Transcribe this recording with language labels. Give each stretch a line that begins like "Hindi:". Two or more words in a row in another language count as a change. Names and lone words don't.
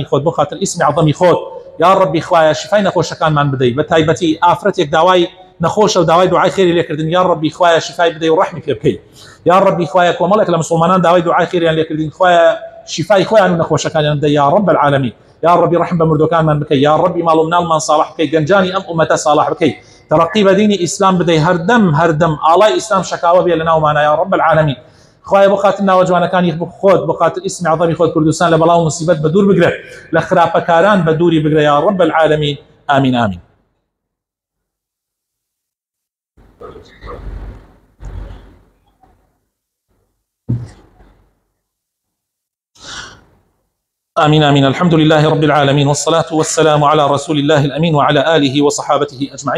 Central Kurdish: خۆت، بخاتن ئیسمی عەظەمی خۆت، یا ڕەبی خوایە شیفای نەخۆشەکانمان بدەیت، بە تایبەتی ئافرەتێک داوای نەخۆشە و داوای دوعای خێری لێکردن، یا ڕەبی خوایە شیفای بدەیت و ڕەحمی پێ بکەیت، یا ڕەبی خوایە کۆمەڵێک لە مسلمانان داوای دوعای خێریان لێکردن، خوایە شیفای خۆیان و نەخۆشەکانیان بدەیت
Arabic: یا ڕەب العالەمین،
Central Kurdish: یا ڕەبی ڕەحم بە مردوەکانمان بکەیت، یا ڕەبی ماڵ و مناڵمان صالح بکەیت، گەنجانی ئەم ئومەتە صالح بکەیت، ترقی بە دینی ئیسلام بدەیت، هەردەم ئاڵای ئیسلام شەکاوە بێ لە ناومانە
Arabic: یا ڕەب العالەمین.
Central Kurdish: خوایە بۆ خاتر ناوە جوانەکانی خۆت، بۆ خاتر ئیسمی عەظەمی خۆت کوردستان لە بەڵاو مصیبەت بە دوور بگرێت، لە خراپەکاران بە دووری بگرێت
Arabic: یا ڕەب العالەمین.
Central Kurdish: ئامین ئامین.
Arabic: آمين آمين. الحمد لله رب العالمين، والصلاة والسلام على رسول الله الأمين وعلى آله وصحابته أجمعين.